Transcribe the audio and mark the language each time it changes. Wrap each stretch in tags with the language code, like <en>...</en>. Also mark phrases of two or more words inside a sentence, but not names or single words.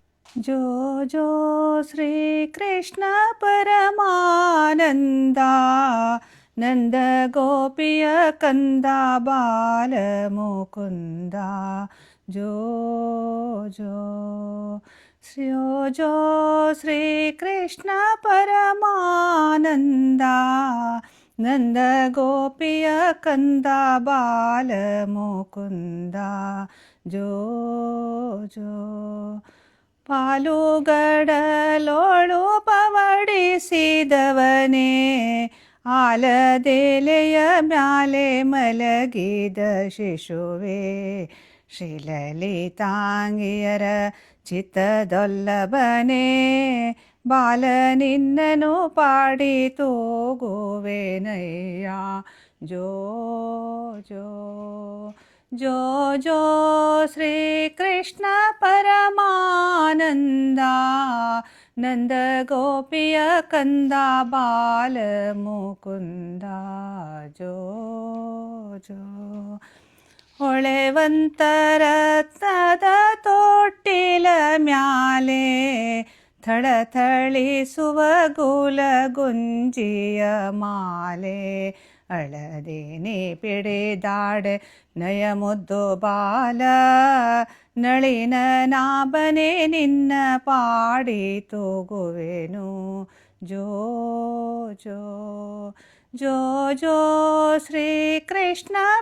<sa>जो जो श्रीकृष्ण परमानन्दा नन्द गोपिय कन्दा बालमुकुन्दा जो जो श्रीकृष्ण परमानन्दा नन्द गोपिय कन्दा बालमुकुन्दा जो</sa> <kn>ಪಾಲುಗಡಲೋಳು ಪವಡಿಸಿದವನೇ ಆಲದೆಲೆಯ ಮ್ಯಾಲೆ ಮಲಗಿದ ಶಿಶುವೆ ಶ್ರೀಲಲಿತಾಂಗಿಯರ ಚಿತ್ತದೊಲ್ಲಭನೇ ಬಾಲ ನಿನ್ನನು ಪಾಡಿ ತೂಗುವೆನಯ್ಯ ಜೋ ಜೋ</kn> <sa>जो जो श्रीकृष्ण परमानन्दा नन्द गोपिय कन्दा बालमुकुन्दा जो</sa> <kn>ಹೊಳೆವಂತರತ್ನದ ತೊಟ್ಟಿಲ ಮ್ಯಾಲೆ ಥಳಥಳಿಸುವ ಗುಲಗುಂಜಿಯ ಮಾಲೆ ಅಳದೇನೆ ಪಿಡಿದಾಡೆ ನಯ ಮುದ್ದು ಬಾಲ ನಳಿನ ನಾಬನೆ ನಿನ್ನ ಪಾಡಿ ತೂಗುವೆನು ಜೋ ಜೋ ಜೋ ಜೋ ಶ್ರೀಕೃಷ್ಣ</kn>